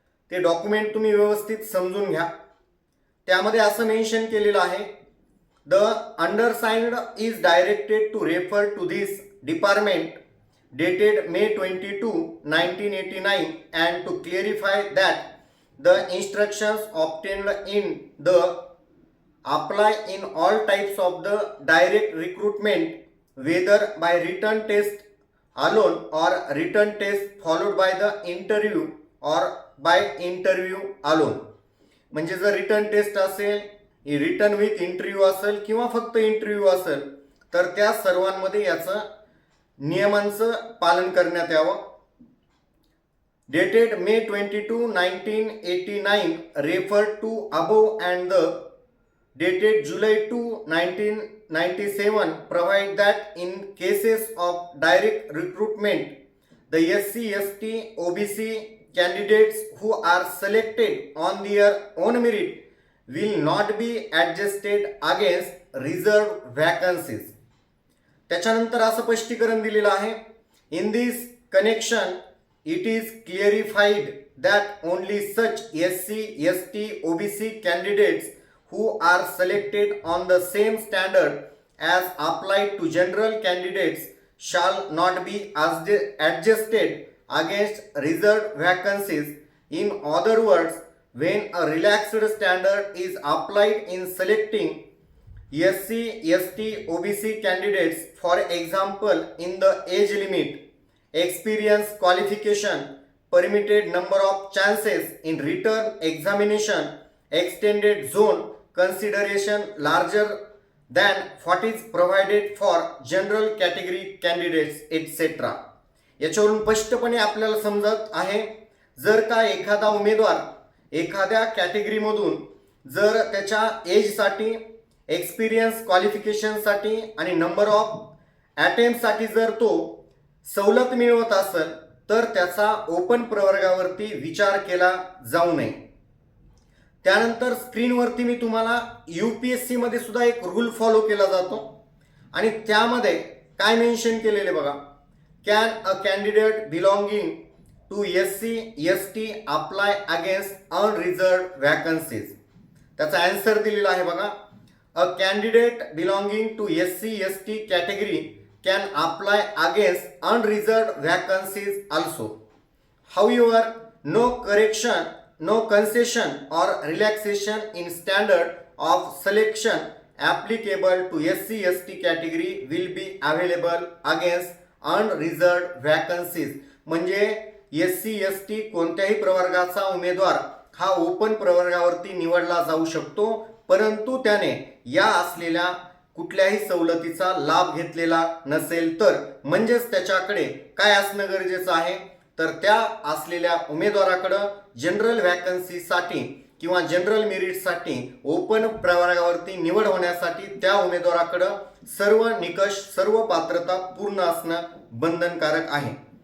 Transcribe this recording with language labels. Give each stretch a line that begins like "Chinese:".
Marathi: ते डॉक्युमेंट तुम्ही व्यवस्थित समजून घ्या. त्यामध्ये असं मेन्शन केलेलं आहे,
English: The undersigned is directed to refer to this department dated May 22, 1989 and to clarify that the instructions obtained in the apply in all types of the direct recruitment, whether by written test alone or written test followed by the interview or by interview alone.
Marathi: म्हणजे जर written test असेल, return with interview असेल किंवा फक्त interview असेल तर त्या सर्वांमध्ये याचं नियमांचं पालन करण्यात यावं.
English: Dated May 22, 1989 referred to above and the dated July 2, 1997 provide that in cases of direct recruitment, the SC, ST, OBC candidates who are selected on their own merit will not be adjusted against reserved vacancies.
Marathi: त्याच्यानंतर असं स्पष्टीकरण दिलेलं आहे.
English: In this connection, it is clarified that only such SC, ST, OBC candidates who are selected on the same standard as applied to general candidates shall not be adjusted against reserved vacancies. In other words, when a relaxed standard is applied in selecting SC, ST, OBC candidates, for example, in the age limit, experience, qualification, permitted number of chances in return examination, extended zone consideration larger than what is provided for general category candidates, etc.
Marathi: याच्यावरून स्पष्टपणे आपल्याला समजत आहे, जर का एखादा उमेदवार एखाद्या कॅटेगरीमधून जर त्याच्या एजसाठी, एक्सपिरियन्स, क्वालिफिकेशनसाठी आणि नंबर ऑफ अटेम्प्टसाठी जर तो सवलत मिळवत असेल तर त्याचा ओपन प्रवर्गावरती विचार केला जाऊ नये. त्यानंतर स्क्रीनवरती मी तुम्हाला UPSC मध्ये सुद्धा एक रूल फॉलो केला जातो आणि त्यामध्ये काय मेन्शन केलेले बघा.
English: Can a candidate belonging to SC, ST apply against unreserved vacancies.
Marathi: त्याचा आन्सर दिलेला आहे बघा.
English: A candidate belonging to SC, ST category can apply against unreserved vacancies also. However, no correction, no concession or relaxation in standard of selection applicable to SC, ST category will be available against unreserved vacancies.
Marathi: म्हणजे SC, ST कोणत्याही प्रवर्गाचा उमेदवार हा open प्रवर्गावरती निवडला जाऊ शकतो, परंतु त्याने या असलेल्या कुठल्याही सवलतीचा लाभ घेतलेला नसेल तर, म्हणजेच त्याच्याकडे काय असणं गरजेचं आहे तर त्या असलेल्या उमेदवाराकडे जनरल वॅकन्सीसाठी किंवा जनरल मेरिटसाठी ओपन प्रवर्गावरती निवड होण्यासाठी त्या उमेदवाराकडे सर्व निकष, सर्व पात्रता पूर्ण असणं बंधनकारक आहे.